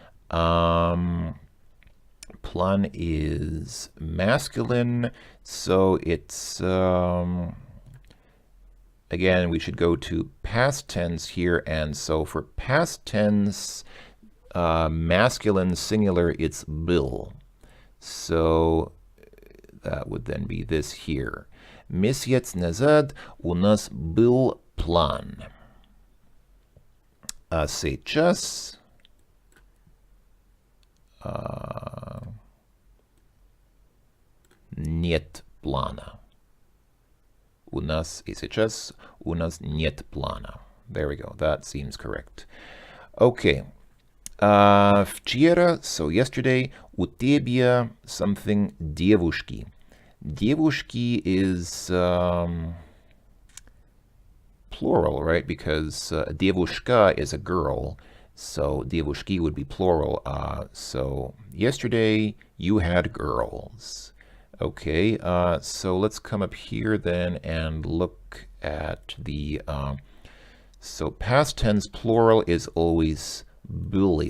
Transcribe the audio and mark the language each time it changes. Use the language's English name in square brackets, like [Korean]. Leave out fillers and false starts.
[English] Plan is masculine, so it's, again, we should go to past tense here. And so for past tense, masculine singular, it's был. So that would then be this here. [Russian] Месяц назад у нас был план. А сейчас нет плана. У нас и сейчас у нас нет плана. [English] There we go. That seems correct. Okay. Вчера, so yesterday, [Russian] у тебя [English] something девушки. Девушки is plural, right? Because девушка is a girl, so девушки would be plural. So yesterday you had girls. Okay, so let's come up here then and look at the, so past tense plural is always были.